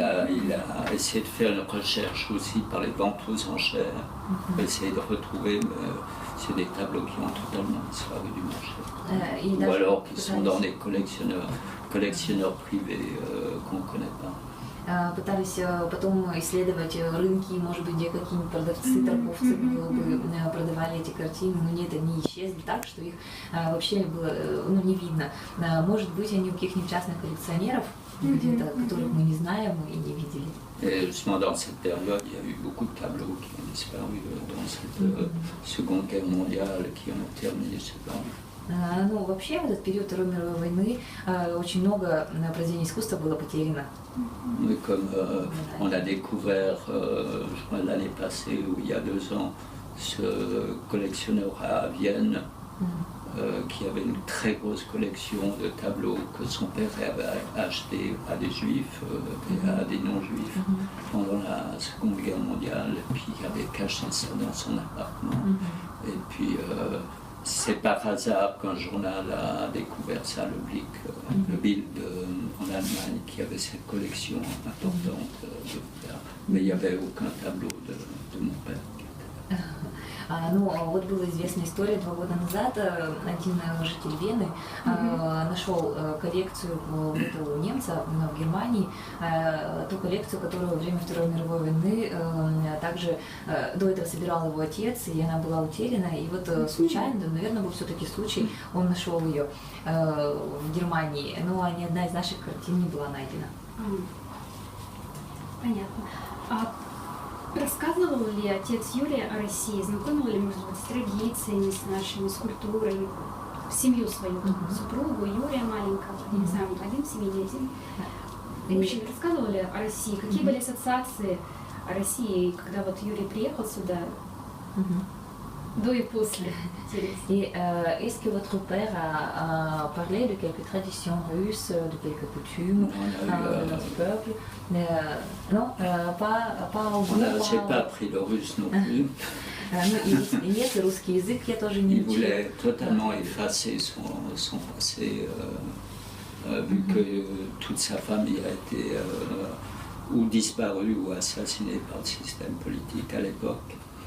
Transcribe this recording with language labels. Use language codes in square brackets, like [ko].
[fr] Il a essayé de faire une recherche aussi par les ventes aux enchères, pour essayer de retrouver, mais c'est des tableaux qui ont totalement disparu du marché. Ou alors qui sont dans des collectionneurs privés qu'on ne connaît pas. [ru] Пытались потом исследовать рынки, может быть, где какие-нибудь продавцы, торговцы продавали эти картины, но нет, они исчезли так, что их вообще было не видно. Может быть, они у каких-нибудь частных коллекционеров, где-то, которых мы не знаем и не видели. [fr] Et justement, dans cette période, il y a eu beaucoup de tableaux qui ont disparu dans cette Seconde Guerre mondiale, qui ont terminé ce temps. [ru] Ну, вообще, в этот период Второй мировой войны очень много произведений искусства было потеряно. [fr] Oui, comme on a découvert l'année passée, ou il y a 2 ans, ce collectionneur à Vienne qui avait une très grosse collection de tableaux que son père avait achetés à des juifs et à des non-juifs pendant la Seconde Guerre mondiale, et puis il avait caché ça dans son appartement. Et puis c'est par hasard qu'un journal a découvert ça, le Bild en Allemagne, qui avait cette collection importante. Mais il n'y avait aucun tableau de mon père. [ru] Ну, вот была известная история 2 года назад. Один житель Вены нашел коллекцию у этого немца в Германии, ту коллекцию, которую во время Второй мировой войны также до этого собирал его отец, и она была утеряна. И вот случайно, наверное, был все-таки случай, он нашел ее в Германии, но ни одна из наших картин не была найдена. Понятно. А рассказывал ли отец Юрия о России? Знакомил ли, может быть, с традициями, с нашими, с культурой? Семью свою, супругу Юрия маленького, не знаю, один в семье, не один. В общем, рассказывали о России. Какие были ассоциации о России, когда вот Юрий приехал сюда? До et после. [fr] Et est-ce que votre père a parlé de quelques traditions russes, de quelques coutumes de notre peuple? Non, pas au bout. J'ai pas appris le russe non plus. [ru] Ну, и нет, и русский язык я тоже не [fr] Il [ru] учила. [fr] voulait totalement effacer son passé, vu que toute sa famille a été ou disparue ou assassinée par le système politique à l'époque.